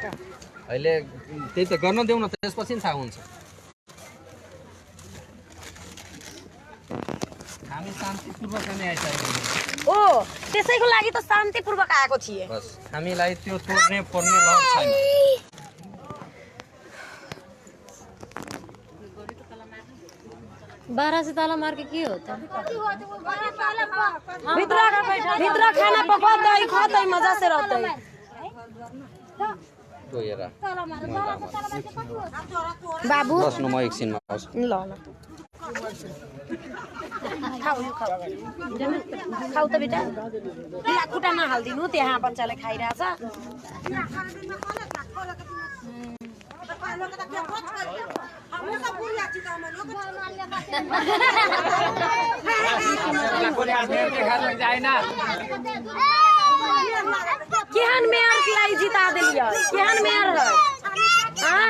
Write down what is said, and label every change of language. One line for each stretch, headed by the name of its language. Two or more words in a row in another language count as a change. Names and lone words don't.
Nepali: अहिले त्यही त गर्न देऊ न त्यसपछि थाहा हुन्छ हामी शान्तिपूर्वक नै आइसकेको ओ त्यसैको लागि त शान्तिपूर्वक आएको थिए बस हामीलाई त्यो तोड्ने पर्ने लहर छैन
Maithili: बाह्र से ताला मार के हो त
Nepali: भित्र खाना पकाउँदै खाँदै
Maithili: मजा से रहतै
Nepali: गएर बाबु बस्नु म एकछिनमा आउँछु ल खाऊ त बेटा खुट्टा नहालिदिनु त्यहाँ बच्चाले खाइरहेछ
Maithili: केहन मेयर लाई जिता दिलिए केहन मेयर है हाँ?